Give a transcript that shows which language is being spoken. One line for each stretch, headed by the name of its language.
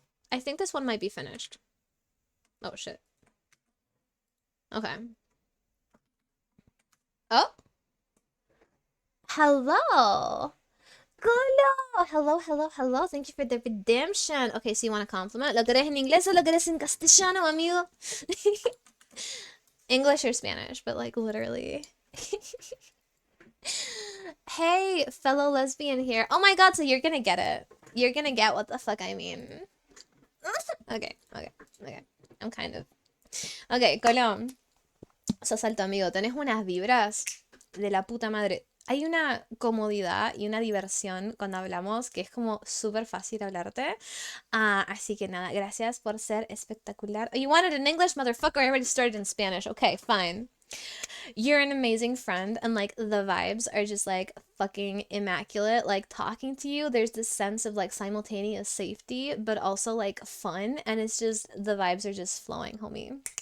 English: I think this one might be finished. Oh, shit. Okay. Oh. Hello. Hello. Hello, hello, hello. Thank you for the redemption. Okay, so you want a compliment?
Spanish: ¿Lo querés en inglés o lo querés en castellano, amigo?
English: English or Spanish, but like literally. Hey, fellow lesbian here. Oh my god, so you're gonna get it. You're gonna get what the fuck I mean. Okay. I'm kind of... Okay, Colón.
Spanish: Sos alto, amigo. Tenés unas vibras de la puta madre. Hay una comodidad y una diversión cuando hablamos que es como súper fácil hablarte. Así que nada, gracias por ser espectacular.
English: Oh, you wanted in English, motherfucker? I already started in Spanish. Okay, fine. You're an amazing friend, and like the vibes are just like fucking immaculate. Like talking to you, there's this sense of like simultaneous safety, but also like fun, and it's just the vibes are just flowing, homie.